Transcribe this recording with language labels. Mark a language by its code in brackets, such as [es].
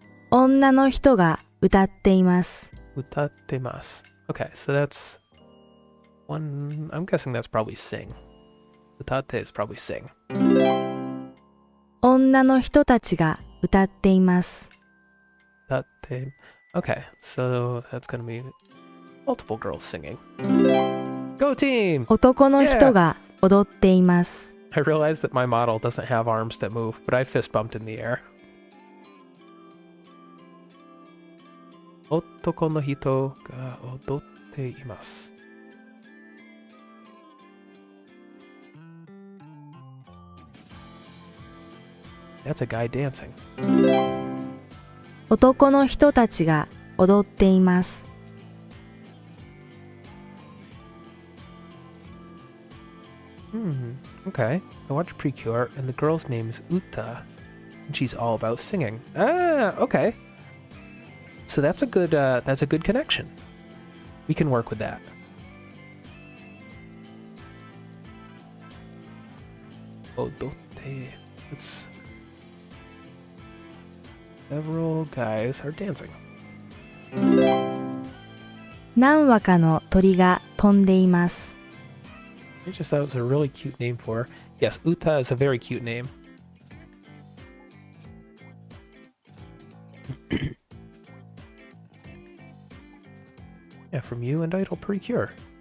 [ja] Onna no hito ga utatte imasu. Utattemasu. [en] Okay, so that's one. I'm guessing that's probably sing. Utatte is probably sing. [ja] 女の人たちが歌っています。 Utatte. [en] Okay, so that's gonna be multiple girls singing. Go team! [ja] 男の人が踊っています。 [en] I realize that my model doesn't have arms that move, but I fist bumped in the air. [ja] 男の人が踊っています。 [en] That's a guy dancing. [ja] 男の人たちが踊っています。 [en] Okay. I watched Precure, and the girl's name is Uta, and she's all about singing. Ah, okay. So that's a good connection. We can work with that. Odotte. It's several guys are dancing. [ja] 何羽かの鳥が飛んでいます。 [en] I just thought it was a really cute name for her. Yes, Uta is a very cute name. Yeah, from you and Idol Precure.